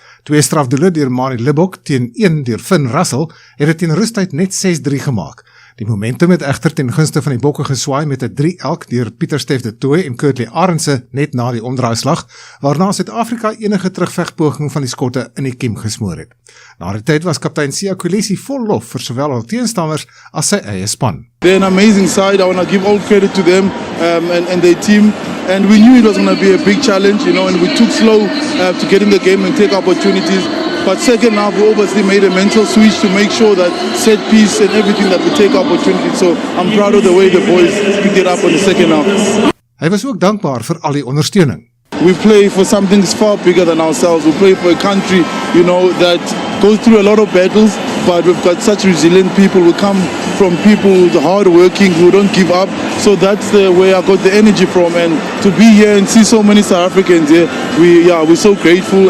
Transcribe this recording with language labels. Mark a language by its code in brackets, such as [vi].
[af] 2 strafdoele deur Mani Libbok teen 1 deur Finn Russell het dit teen rustyd net 6-3 gemaak. Die momentum het egter ten gunste van die bokke geswaai met 'n 3 elk deur Pieter Steff de Tooy en Kurtley Arendse net na die omdraaislag, waarna Suid-Afrika enige terugvegpoging van die Skotte in die kiem gesmoor het. Na die tyd was kaptein Siya Kolisi vol lof vir sowel hul teenstanders as sy eie span. [en] They're an amazing side. I want to give all credit to them and their team. And we knew it was going to be a big challenge, and we took slow to get in the game and take opportunities. But second half, we obviously made a mental switch to make sure that set piece and everything that we take opportunities. So I'm proud of the way the boys picked it up on the second half. [af] Hy was ook dankbaar vir al die ondersteuning. [en] We play for something far bigger than ourselves. We play for a country, that goes through a lot of battles, but we've got such resilient people. We come from people hard working who don't give up. So that's where I got the energy from. And to be here and see so many South Africans here, we're so grateful.